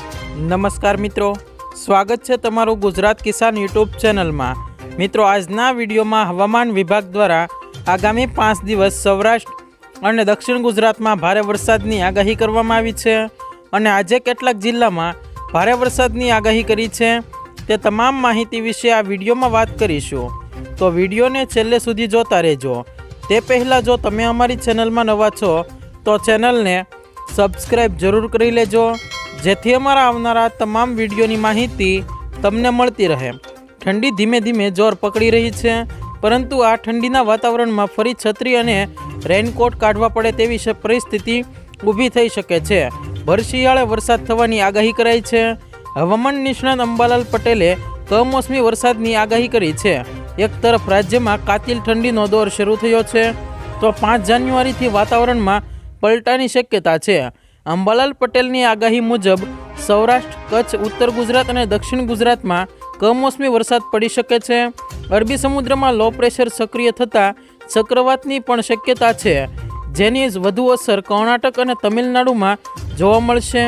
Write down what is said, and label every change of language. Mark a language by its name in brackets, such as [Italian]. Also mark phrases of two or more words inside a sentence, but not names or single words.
[Hindi] नमस्कार मित्रों, स्वागत है तमारू गुजरात किसान यूट्यूब चैनल में। [Gujarati] મિત્રો, આજના વિડિયો માં હવામાન વિભાગ દ્વારા આગામી 5 દિવસ સૌરાષ્ટ્ર ઔર દક્ષિણ ગુજરાત માં ભારે વરસાદની આગાહી કરવામાં આવી છે અને આજે કેટલાક જિલ્લા માં ભારે વરસાદની આગાહી કરી છે તે તમામ માહિતી વિષે આ વિડિયો માં વાત કરીશું। તો વિડિયો ને છેલ્લે સુધી જોતા રહેજો। તે પહેલા જો તમે અમારી ચેનલ માં નવા છો તો ચેનલ ને સબ્સ્ક્રાઇબ જરૂર કરી લેજો, જેથી અમારા આવનારા તમામ વિડિયોની માહિતી તમને મળતી રહે। [Hindi] ठंडी धीमे धीमे जोर पकड़ी रही है, [Gujarati] પરંતુ આ ઠંડીના વાતાવરણ માં ફરી છત્રી અને રેનકોટ કાઢવા પડે તેવી પરિસ્થિતિ ઊભી થઈ શકે છે। ભર શિયાળે વરસાદ થવાની આગાહી કરાઈ છે। હવામાન નિષ્ણાત અંબાલાલ પટેલે કમોસમી વરસાદની આગાહી કરી છે। એક તરફ રાજ્ય માં કાતિલ ઠંડીનો દોર શરૂ થયો છે તો 5 જાન્યુઆરી થી વાતાવરણ માં પલટાની શક્યતા હૈ। અંબાલાલ પટેલની આગાહી મુજબ સૌરાષ્ટ્ર, કચ્છ, ઉત્તર ગુજરાત ઔર દક્ષિણ ગુજરાત માં કમોસમી વરસાદ પડી શકે છે। અરબી સમુદ્ર માં [English] low pressure [Gujarati] સક્રિય થતા ચક્રવાતની પણ શક્યતા હૈ, જેની વધુ અસર કર્ણાટક ઔર તમિલનાડુ માં જોવા મળશે।